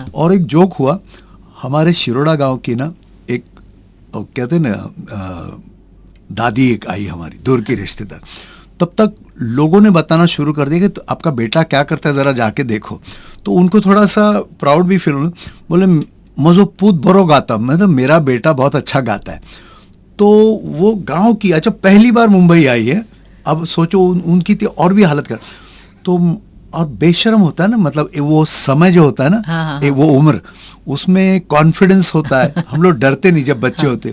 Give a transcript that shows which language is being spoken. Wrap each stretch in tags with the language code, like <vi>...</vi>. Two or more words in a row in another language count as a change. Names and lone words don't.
<hi>और एक जोक हुआ, हमारे शिरोड़ा गांव की ना एक, कहते हैं ना, दादी एक आई हमारी दूर की रिश्तेदार। तब तक लोगों ने बताना शुरू कर दिया कि तो आपका बेटा क्या करता है, ज़रा जाके देखो। तो उनको थोड़ा सा प्राउड भी फील हुआ, बोले</hi> <kok>मजो पूत बरो गाता,</kok> <hi>मतलब मेरा बेटा बहुत अच्छा गाता है। तो वो गांव की, अच्छा पहली बार मुंबई आई है, अब सोचो उनकी थी और भी हालत कर। तो और बेशर्म होता है ना, मतलब वो समय जो होता है ना, हाँ। वो उम्र, उसमें कॉन्फिडेंस होता है। हम लोग डरते नहीं जब बच्चे होते।</hi>